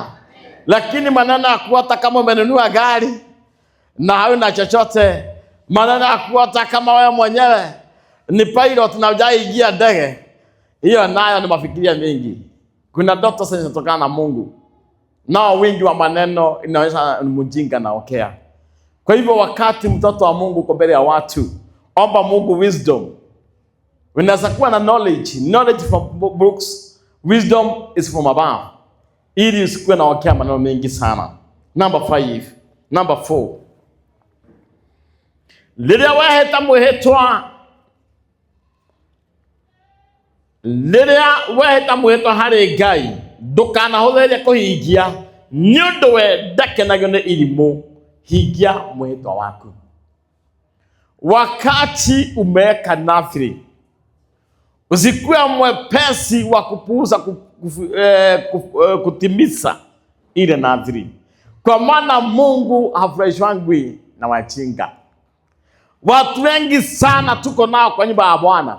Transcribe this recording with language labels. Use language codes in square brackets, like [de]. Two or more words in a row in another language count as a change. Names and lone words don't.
[sw] Lakini maneno ya kuota kama umenunua gari na hauna chochote, maneno ya kuota kama wewe mwenyewe ni pilot na hujaingia ndege, hiyo nayo ni mafikiria mengi. Kuna ndoto zinatokana na Mungu. Nao wingi wa maneno inaonyesha ni mjinga na okea. Kwa hivyo wakati mtoto wa Mungu uko mbele ya watu, omba Mungu wisdom. Unaweza kuwa na knowledge [en] from books, wisdom is from above. [sw] Ili usikuwe na okea maneno mengi sana. [en] Number 5. Number 4. [ki] Liria waheta muhetwa hari Ngai ndukanahutheria kuhingia ni undu we ndakenagio ni irimu. Hingia muhetwa waku. [sw] Wakati umeweka nadhiri, usikuwe mwepesi wa kupuuza kutimiza ile nadhiri. Kwa maana Mungu hafurahishwi na wajinga. Watu wengi sana tuko nao kwa nyumba ya Bwana.